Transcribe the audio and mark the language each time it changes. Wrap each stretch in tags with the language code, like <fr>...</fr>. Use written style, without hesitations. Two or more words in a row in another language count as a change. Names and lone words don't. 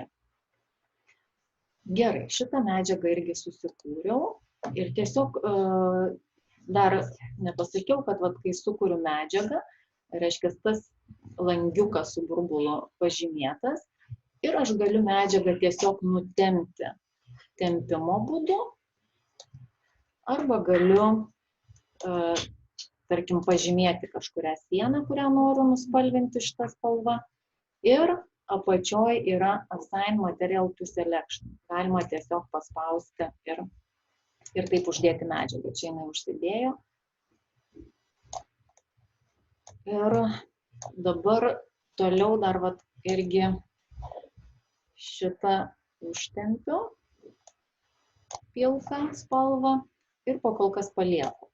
<lt>Gerai, šitą medžiagą irgi susikūriau ir tiesiog dar nepasakiau, kad kai sukuriu medžiagą, reiškia, tas langiukas su burbulu pažymėtas ir aš galiu medžiagą tiesiog nutempti tempimo būdu arba galiu, tarkim, pažymėti kažkurią sieną, kurią noriu nuspalvinti šitą spalvą ir apačioj yra</lt> <en>assign material to selection.</en> <lt>Galima tiesiog paspausti ir taip uždėti medžiagą. Čia jinai užsidėjo. Ir dabar toliau dar irgi šitą užtempiu pilką spalvą ir po kol kas palieku.</lt>